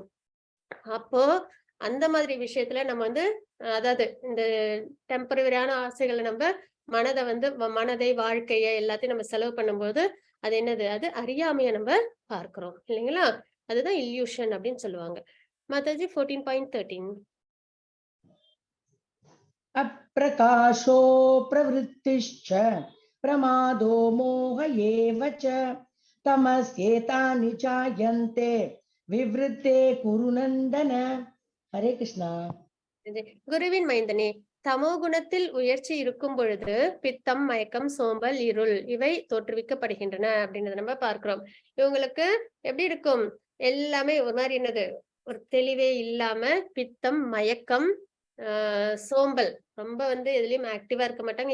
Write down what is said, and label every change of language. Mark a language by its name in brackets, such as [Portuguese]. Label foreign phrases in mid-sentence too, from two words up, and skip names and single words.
[Tamil] அப்போ அந்த மாதிரி விஷயத்துல நம்ம அதாவது இந்த டெம்பரவரியான ஆசைகளை நம்ம மனதை வாழ்க்கைய எல்லாத்தையும் நம்ம செலவு பண்ணும்போது அது என்னது? அது அறியாமைய நம்ம பார்க்கிறோம் இல்லைங்களா? அதுதான் இல்யூஷன் அப்படின்னு சொல்லுவாங்க. மாதாஜி 14.13. [Sanskrit] अप्रकाशो प्रवृत्तिश्च प्रमादो मोह एव च तमस्येतानि जायन्ते विवृते कुरु नन्दन. हरे कृष्णा. [Tamil] குருவின் மைந்தனே, தமோ குணத்தில் உயர்ச்சி இருக்கும் பொழுது பித்தம், மயக்கம், சோம்பல், இருள் இவை தோற்றுவிக்கப்படுகின்றன அப்படின்றத நம்ம பார்க்கிறோம். இவங்களுக்கு எப்படி இருக்கும்? எல்லாமே ஒரு மாதிரி என்னது? ஒரு தெளிவே இல்லாம பித்தம், மயக்கம், சோம்பல், ரொம்ப எதுலயும் ஆக்டிவா இருக்க மாட்டாங்க.